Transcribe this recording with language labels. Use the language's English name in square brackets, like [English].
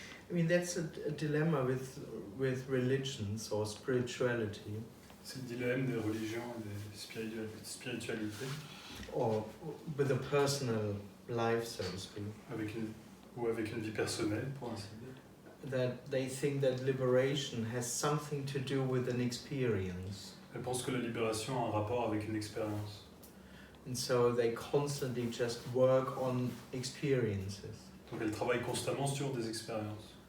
[English] I mean, that's a dilemma with religions or spirituality, [French] C'est le dilemme des religions et des spiritualités, [English] or with a personal life, so to speak, [French] avec une vie personnelle, pour ainsi dire. [English] that they think that liberation has something to do with an experience. [French] Elles pensent que la libération a un rapport avec une expérience. [English] And so they constantly just work on experiences. [French] Donc elles travaillent constamment sur des expériences.